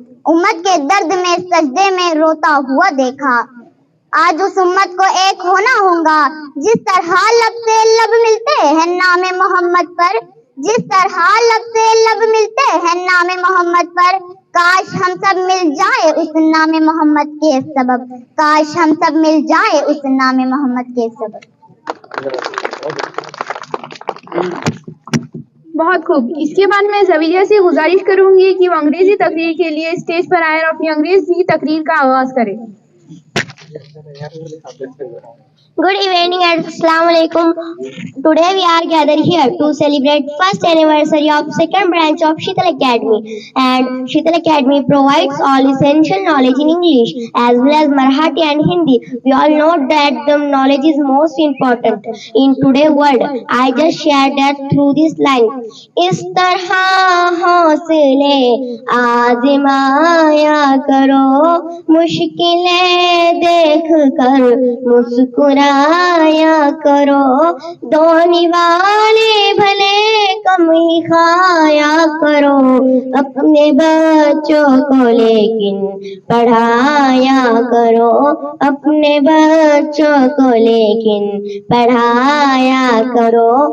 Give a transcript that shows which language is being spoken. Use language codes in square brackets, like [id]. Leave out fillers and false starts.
[ur] امت کے درد میں سجدے میں روتا ہوا دیکھا۔ آج اس امت کو ایک ہونا ہوگا، جس طرح لب سے لب ملتے ہیں نام محمد پر، جس طرح لب سے لب ملتے ہیں نام محمد پر، کاش ہم سب مل جائے اس نام محمد کے سبب، کاش ہم سب مل جائے اس نام محمد کے سبب۔ بہت خوب۔ اس کے بعد میں زویہ سے گزارش کروں گی کہ وہ انگریزی تقریر کے لیے اسٹیج پر آئے اور اپنی انگریزی تقریر کا آغاز کرے۔ [en] Good evening and Assalamu alaikum. Today we are gathered here to celebrate first anniversary of second branch of Sheetal Academy, and Sheetal Academy provides all essential knowledge in English as well as Marathi and Hindi. We all know that the knowledge is most important in today's world. I just shared that through this line. [ur] اس طرح حوصلے آزمایا کرو، مشکلیں دیکھ کر مسکرایا کرو، دھونے والے بھلے کم ہی کھایا کرو، اپنے بچوں کو لیکن پڑھایا کرو، اپنے بچوں کو لیکن پڑھایا کرو۔